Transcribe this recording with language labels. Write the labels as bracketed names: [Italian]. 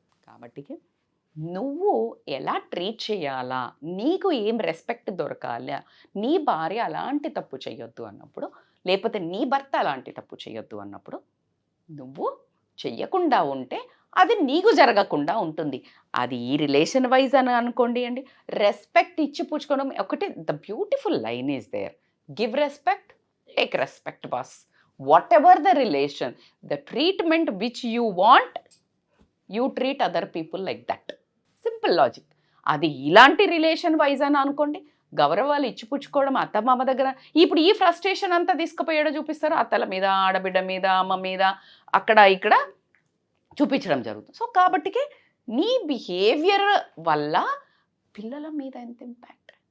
[Telugu] కాబట్టి నువ్వు ఎలా ట్రీట్ చేయాలా, నీకు ఏం రెస్పెక్ట్ దొరకాలా, నీ భార్య అలాంటి తప్పు చేయొద్దు అన్నప్పుడు, లేకపోతే నీ భర్త అలాంటి తప్పు చేయొద్దు అన్నప్పుడు నువ్వు చెయ్యకుండా ఉంటే అది నీకు జరగకుండా ఉంటుంది. అది ఈ రిలేషన్ వైజ్ అని అనుకోండి అండి. రెస్పెక్ట్ ఇచ్చి పుచ్చుకోవడం ఒకటి. [English] The beautiful line is there, give respect, take respect, boss. Whatever the relation, the treatment which you want, you treat other people like that. Simple logic. [Telugu] అది ఇలాంటి రిలేషన్ వైజ్ అని అనుకోండి. గౌరవాలు ఇచ్చిపుచ్చుకోవడం అత్తమామ దగ్గర. ఇప్పుడు ఈ ఫ్రస్ట్రేషన్ అంతా తీసుకుపోయాడో చూపిస్తారు, అత్తల మీద, ఆడబిడ్డ మీద, అమ్మ మీద, అక్కడ ఇక్కడ చూపించడం జరుగుతుంది. సో కాబట్టికి నీ బిహేవియర్ వల్ల పిల్లల మీద ఎంత ఇంపాక్ట్.